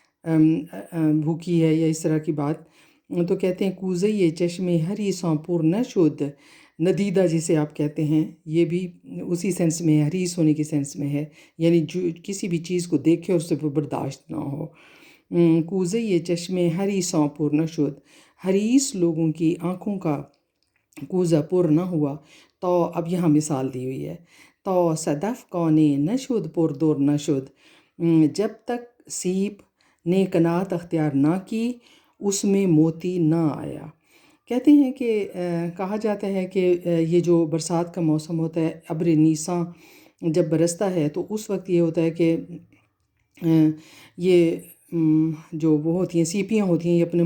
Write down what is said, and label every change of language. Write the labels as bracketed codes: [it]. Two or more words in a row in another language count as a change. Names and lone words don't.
[ur] بھوکی ہے، یا اس طرح کی بات، تو کہتے ہیں [fa] کوزہ چشمے حریصاں پر نشد، [ur] ندیدہ جسے آپ کہتے ہیں، یہ بھی اسی سینس میں ہے، حریص ہونے کی سینس میں ہے، یعنی جو کسی بھی چیز کو دیکھے اس سے برداشت نہ ہو۔ [fa] کوزہ چشمے حریصاں پر نشد، [ur] حریص لوگوں کی آنکھوں کا کوزہ پر نہ ہوا، تو اب یہاں مثال دی ہوئی ہے، تو [fa] صدف کانے نشد پر در نشد، [ur] جب تک سیپ نے قناعت اختیار نہ کی اس میں موتی نہ آیا۔ کہتے ہیں کہ کہا جاتا ہے کہ یہ جو برسات کا موسم ہوتا ہے، ابر نیساں جب برستا ہے تو اس وقت یہ ہوتا ہے کہ یہ جو وہ ہوتی ہیں سیپیاں ہوتی ہیں، یہ اپنے